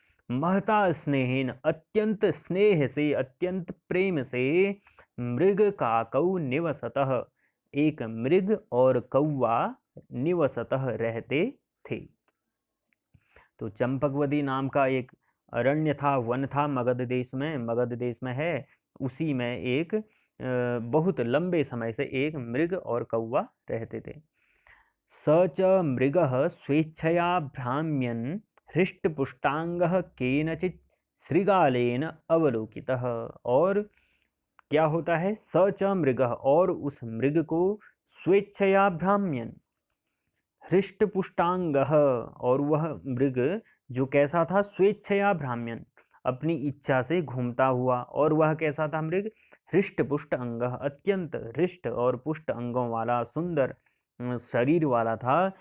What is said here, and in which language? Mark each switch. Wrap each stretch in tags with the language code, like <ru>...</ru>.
<sa>महता स्नेहेन</sa> <hi>अत्यंत स्नेह से, अत्यंत प्रेम से,</hi> <sa>मृग काकौ निवसतः,</sa> <hi>एक मृग और कौवा निवसतः रहते थे। तो चंपकवती नाम का एक अरण्य था, वन था मगध देश में, मगध देश में है, उसी में एक बहुत लंबे समय से एक मृग और कौवा रहते थे।</hi> <sa>स च मृगः स्वेच्छया भ्राम्यन् हृष्टपुष्टांगः केनचित् श्रृगालेन अवलोकितः।</sa> <hi>और क्या होता है,</hi> <sa>स च मृगः,</sa> <hi>और उस मृग को,</hi> <sa>स्वेच्छया भ्राम्यन्, हृष्टपुष्टांगः,</sa> <hi>और वह मृग जो कैसा था, स्वेच्छया भ्राम्यन्, अपनी इच्छा से घूमता हुआ, और वह कैसा था मृग, हृष्ट पुष्ट अंग, अत्यंत हृष्ट और पुष्ट अंगों वाला, सुंदर शरीर वाला था।</hi>